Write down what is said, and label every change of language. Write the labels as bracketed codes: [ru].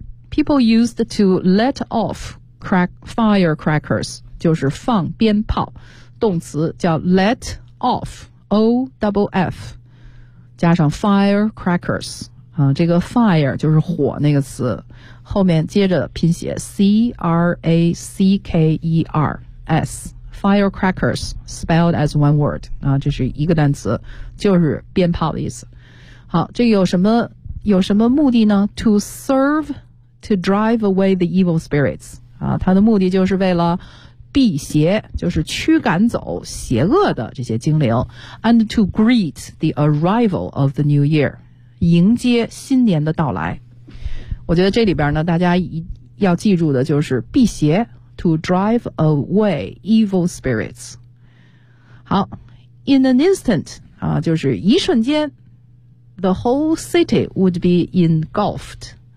[en] People used to let off firecrackers, [zh] 就是放鞭炮，动词叫 [en] let off, O-F-F, 加上 firecrackers,这个 fire [zh] 就是火那个词，后面接着拼写 [en] C-R-A-C-K-E-R-S, firecrackers, spelled as one word, [zh] 这是一个单词，就是鞭炮的意思。好，这个有什么目的呢？ [en] To serveTo drive away the evil spirits. [zh] 它的目的就是为了辟邪，就是驱赶走邪恶的这些精灵。 [en] And to greet the arrival of the new year. [zh] 迎接新年的到来。我觉得这里边呢，大家要记住的就是辟邪。 [en] To drive away evil spirits. [zh] 好， [en] in an instant, [zh] 就是一瞬间， [en] the whole city would be engulfed.